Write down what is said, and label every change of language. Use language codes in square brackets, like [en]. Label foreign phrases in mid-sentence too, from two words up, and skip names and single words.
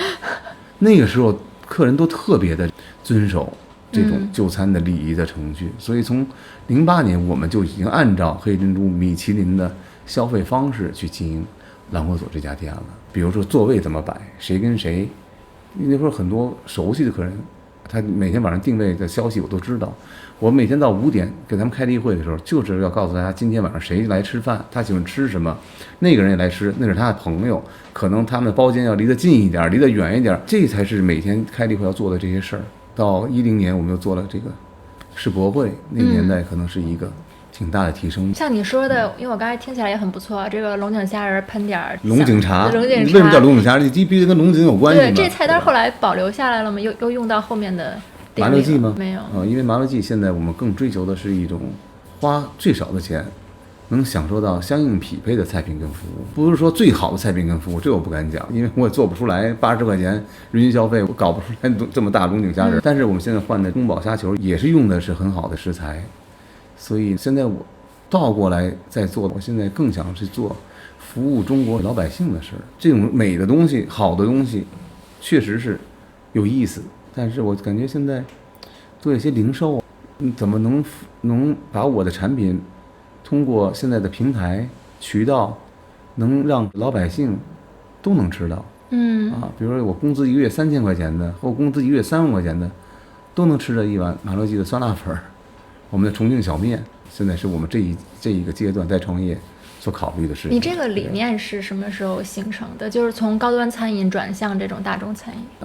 [zh] 那個時候客人都特別的遵守這種就餐的禮儀的程序，所以從08年我們就已經按照黑珍珠、米其林的消費方式去經營蘭火所這家店了。比如說座位怎麼擺，誰跟誰，那會兒很多熟悉的客人他每天晚上定位的消息我都知道。我每天到5点给他们開例會的時候，就是要告訴大家今天晚上誰來吃飯，他喜歡吃什麼，那個人也來吃，那是他的朋友，可能他們的包間要離得近一點，離得遠一點，這才是每天開例會要做的這些事兒。到10年我們又做了這個世博會，那個年代可能是一個挺大的提升。像你說的，因為我剛才聽起來也很不錯，這個龍井蝦仁噴點龍井茶，為什麼叫龍井蝦仁？你必須跟龍井有關係。對，這菜單後來保留下來了嗎？又用到後面的麻六記嗎？沒有因為麻六記現在我們更追求的是一種花最少的錢能享受到相应匹配的菜品跟服務，不是說最好的菜品跟服務，這我不敢講，因為我也做不出来80塊錢人均消費，我搞不出來這麼大龍井蝦仁。但是我們現在換的宮保蝦球也是用的是很好的食材，所以現在我倒過來在做，我現在更想去做服務中國老百姓的事。這種美的東西、好的東西，確實是有意思。但是我感覺現在做一些零售，怎麼能把我的產品通過現在的平台渠道，能讓老百姓都能吃到？比如說我工資一個月3000塊錢的，或工資一個月3萬塊錢的，都能吃着一碗麻六記的酸辣粉，我們的重慶小麵，現在是我們這一個階段在創業所考慮的事情。你這個理念是什麼時候形成的？就是從高端餐飲轉向這種大眾餐飲。